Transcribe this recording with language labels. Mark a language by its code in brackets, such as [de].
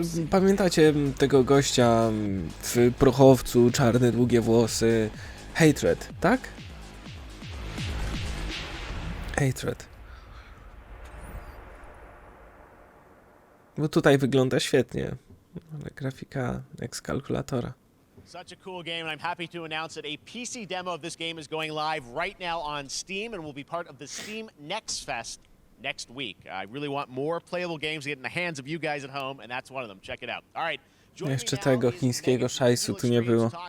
[pl] Pamiętacie tego gościa w prochowcu, czarne, długie włosy? Hatred, tak? Hatred. Bo tutaj wygląda świetnie, ale grafika jak z kalkulatora. [en] Such a cool game, and I'm happy to announce that a PC demo of this game is going live right now on Steam and will be part of the Steam Next Fest next week. I really want more playable games to get in the hands of you guys at home, and that's one of them. Check it out. All right. [pl] Jeszcze tego chińskiego szajsu tu nie było.